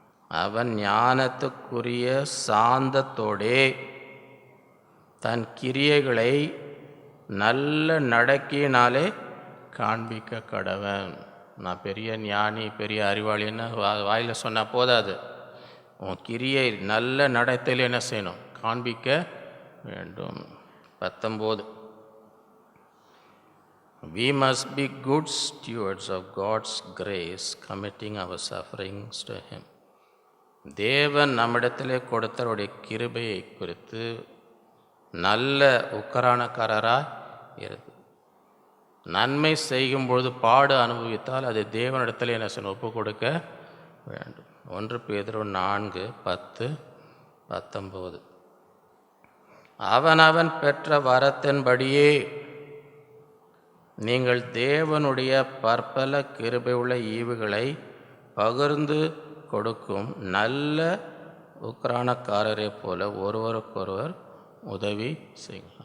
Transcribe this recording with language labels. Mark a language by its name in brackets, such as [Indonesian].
[Tamil] அவன் ஞானத்துக்குரிய சாந்தத்தோடே தன் கிரியைகளை நல்ல நடக்கையினாலே காண்பிக்க கடவன். நான் பெரிய ஞானி பெரிய அறிவாளின்னு வாயில் சொன்னால் போதாது. உன் கிரியை நல்ல நடத்தையில் என்ன செய்யணும்? காண்பிக்க வேண்டும். [English] 19 We must be good stewards of God's grace, committing our sufferings to Him. [Tamil] தேவன் நம்மிடத்திலே கொடுத்தவருடைய கிருபையை குறித்து நல்ல உக்கரானக்காரராய் இருந்து நன்மை செய்யும்பொழுது பாடு அனுபவித்தால் அது தேவனிடத்தில் என்ன செய்யணும்? ஒப்பு கொடுக்க வேண்டும். 1 பேதுரு 4:10-19 அவனவன் பெற்ற வரத்தின்படியே நீங்கள் தேவனுடைய பற்பல கிருபை உள்ள ஈவுகளை பகிர்ந்து கொடுக்கும் நல்ல உக்கரானக்காரரை போல ஒருவருக்கொருவர் உதவி செய்யும்.